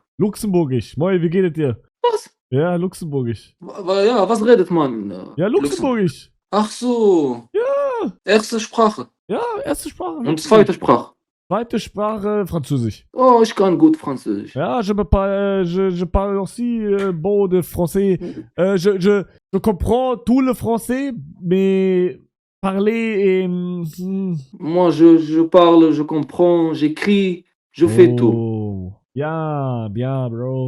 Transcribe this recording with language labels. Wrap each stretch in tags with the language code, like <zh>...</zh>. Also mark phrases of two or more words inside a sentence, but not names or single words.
<de>Luxemburgisch. Moi, wie geht es dir? Was? Ja, Luxemburgisch. Ja, was redet man? Ja, Luxemburgisch. Ach so. Ja. Erste Sprache. Ja, erste Sprache. Und zweite Sprache. Zweite Sprache, Französisch. Oh, ich kann gut Französisch. Ja,</de> <fr>je parle aussi beau de français. Je comprends tout le français, mais parler Moi, je parle, je comprends, j'écris, je fais tout.</fr> <de>Oh. Ja, bien, bro.</de>